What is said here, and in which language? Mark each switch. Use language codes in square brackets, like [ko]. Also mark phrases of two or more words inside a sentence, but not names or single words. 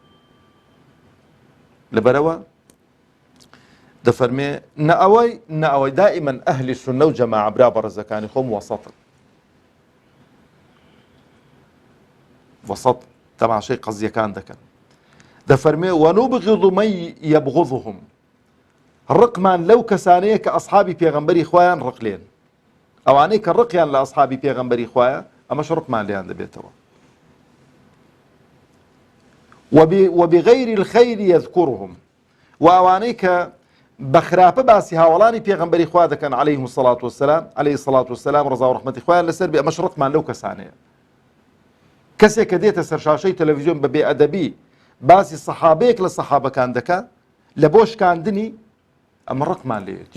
[ckb] لەبەرەوە دەفەرمێ نە ئەوەی دائیمەن ئەهلی سونە و جەماعە برا بەڕێزەکانی خۆم وەسەطن وەسەط تەماشای قەزیەکان دەکەن دەفەرمێ [ar] وەنوبغض من یبغضهم [ckb] ڕقمان لەو کەسانەیە کە ئەصحابی پێغەمبەری خوایان ڕقلێن ئەوانەی کە ڕقیان لە ئەصحابی پێغەمبەری خوایە ئەمەش ڕقمان لێیان دەبێتەوە [ar] وبغير الخير يذكرهم [ckb] و ئەوانەی کە بە خراپە باسی هاوڵانی پێغەمبەری خوا دەکەن [ar] عەلەیهیمو السەڵات وەسەلام عەلەیهی السەڵات وەسەلام [ckb] ڕەزا و ڕەحمەتی خوایان لەسەر بێ ئەمەش ڕقمان لەو کەسانەیە. کەسێک کە دێتە سەر شاشەی تەلەڤیزیۆن بە بێئەدەبی باسی سەحابەیەک لە سەحابەکان دەکا لە بۆ شکاندنی ئەمە ڕقمان لێیەتی.